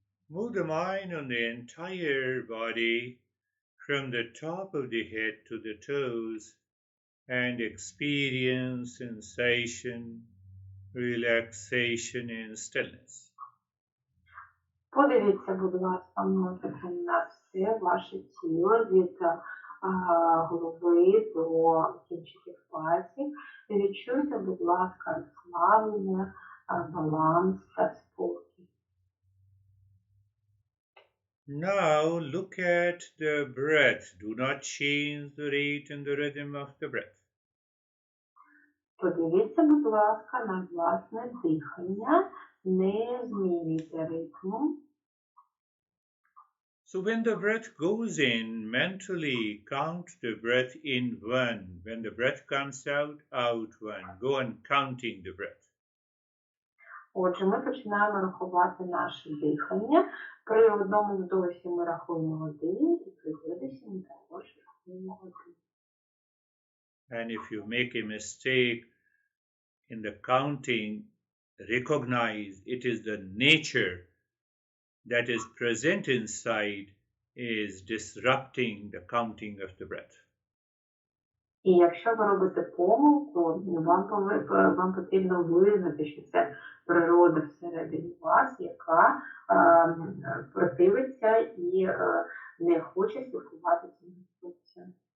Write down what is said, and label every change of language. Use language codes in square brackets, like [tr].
[en] Move the mind on the entire body from the top of the head to the toes and experience sensation, relaxation and stillness. [uk] Подивіться, будь ласка, мозоком на все ваше тіло від голови до кінчиків пальців. І відчуйте, будь ласка, розслаблення, баланс та спокій. [en] Now look at the breath. Do not change the rate and the rhythm of the breath. [uk] Подивіться, будь ласка, на власне дихання, не змінюйте ритму. [en] So when the breath goes in, mentally count the breath in one. When the breath comes out, out one. Go on counting the breath. [uk] Отже, ми починаємо рахувати наше дихання. При одному вдосі ми рахуємо 1, і при видосі ми також рахуємо 1. [en] And if you make a mistake in the counting, recognize it is the nature that is present inside is disrupting the counting of the breath. [uk] І якщо ви робите помилку, вам потрібно визнати, що це природа всередині вас, яка противиться і не хоче слідкувати цим інструкціям.